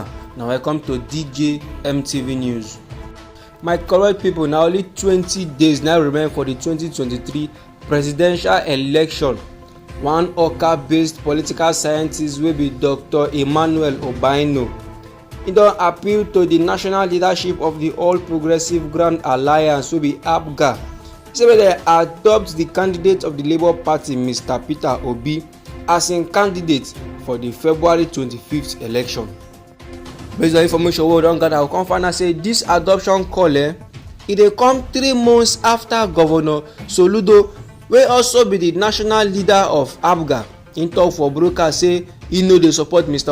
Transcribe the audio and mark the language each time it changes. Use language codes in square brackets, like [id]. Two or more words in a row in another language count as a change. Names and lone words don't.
[pcm] Now welcome to DJ MTV News. My correct people, now only 20 days now remain for the 2023 presidential election. One Oka-based political scientist will be Dr. Emmanuel Obiano. He don appeal to the national leadership of the All Progressive Grand Alliance will be APGA. He say make dem adopt the candidate of the Labour Party, Mr. Peter Obi, as im candidate for the February 25th election. Based on information wey we don gather, we come find out say dis adoption call e dey come 3 months after Governor Soludo, wey also be the national leader of APGA, im tok for broadcast say e no dey support Mr.